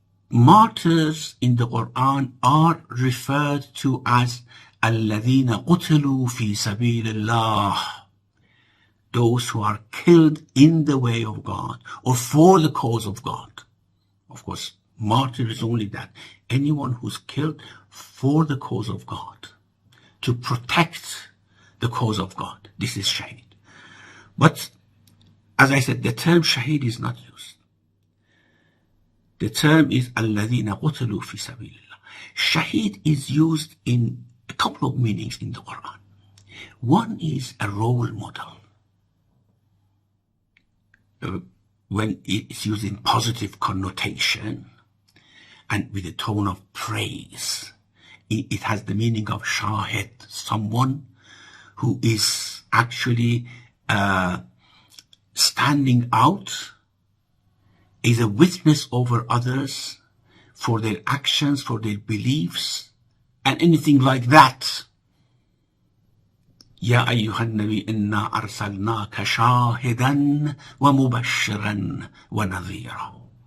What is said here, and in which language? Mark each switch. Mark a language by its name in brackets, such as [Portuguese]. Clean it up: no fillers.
[English] Martyrs in the Quran are referred to as [Arabic] الَّذِينَ قُتِلُوا فِي سَبِيلِ اللَّهِ, [English] those who are killed in the way of God or for the cause of God. Of course, martyr is only that. Anyone who's killed for the cause of God, to protect the cause of God. This is shaheed. But, as I said, the term shaheed is not used. The term is [Arabic] الَّذِينَ قُتِلُوا فِي سَبِيلِ اللَّهِ. [English] Shaheed is used in a couple of meanings in the Quran. One is a role model. When it's used in positive connotation and with a tone of praise, it has the meaning of shahid, someone who is actually standing out, is a witness over others for their actions, for their beliefs, and anything like that. [Arabic] يا أيها النبي إنا أرسلناك شاهدا ومبشرا ونذيرا.